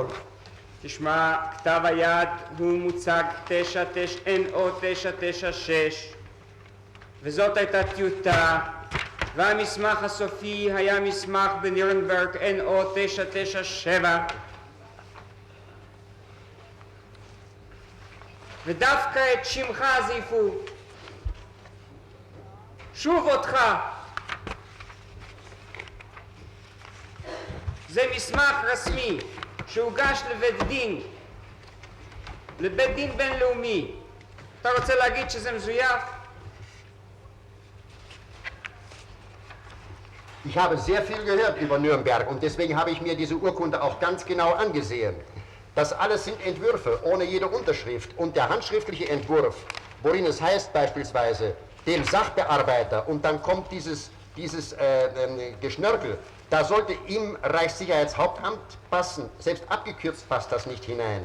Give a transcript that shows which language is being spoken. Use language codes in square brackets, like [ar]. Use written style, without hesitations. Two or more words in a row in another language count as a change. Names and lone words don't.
[he] תשמע, כתב היד הוא מוצג 996 וזאת הייתה טיוטה והמסמך הסופי היה מסמך בנירנברג NO 997 ודווקא את שמך זיפו, שוב אותך. זה מסמך רשמי שהוגש לבית דין בינלאומי. אתה רוצה להגיד שזה מזויף? [de] Ich habe sehr viel gehört über Nürnberg und deswegen habe ich mir diese Urkunde auch ganz genau angesehen. Das alles sind Entwürfe ohne jede Unterschrift und der handschriftliche Entwurf, worin es heißt beispielsweise dem Sachbearbeiter und dann kommt dieses Geschnörkel, da sollte im Reichssicherheitshauptamt passen, selbst abgekürzt passt das nicht hinein.